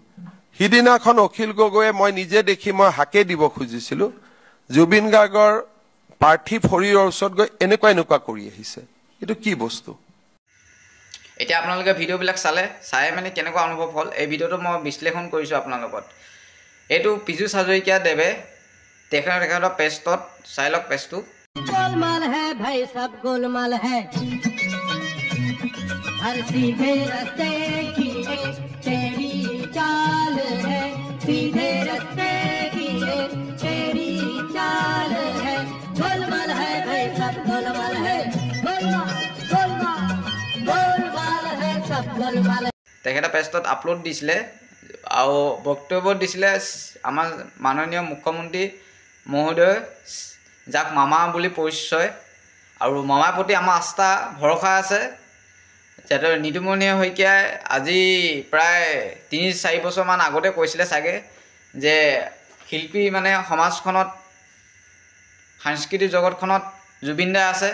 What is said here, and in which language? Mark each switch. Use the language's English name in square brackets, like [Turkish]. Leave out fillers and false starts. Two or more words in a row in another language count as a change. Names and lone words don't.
[Assamese] সিদিনাখন অখিল গগৈয়ে মই নিজে দেখি মই হাকে দিব খুজিছিলো, জুবিন গাৰ্গৰ পাৰ্থিৱ শৰীৰৰ ওচৰত গৈ এনেকুৱা কৰি আহিছে। এইটো কি বস্তু? এতিয়া আপোনালোকে ভিডিঅ'বিলাক চাই কেনেকুৱা অনুভৱ হ'ল, এই ভিডিঅ'টো মই বিশ্লেষণ কৰিছোঁ আপোনাৰ লগত। এইটো পীযুষ হাজৰিকা দেৱে তেখেতৰ পেজত চাই লওক। পেজটো [Hindi] गोलमाल है भाई, सब गोलमाल है, हर सीधे रास्ते की एक तेरी चाल है, सीधे रास्ते की एक तेरी चाल है, गोलमाल है भाई, सब गोलमाल है, गोलमाल गोलमाल गोलमाल है, सब गोलमाल। [Assamese] তেখেতে পেজত আপলোড দিছিলে আৰু বক্তব্য দিছিলে আমাৰ মাননীয় মুখ্যমন্ত্ৰী মহোদয়, যাক মামা বুলি পৰিচয়, আৰু মামাৰ প্ৰতি আমাৰ আস্থা ভৰসা আছে। যাতে নিতুমণি শইকীয়াই আজি প্ৰায় 3-4 বছৰমান আগতে কৈছিলে চাগে যে শিল্পী সমাজখনত, সাংস্কৃতিক জগতখনত জুবিন দা আছে।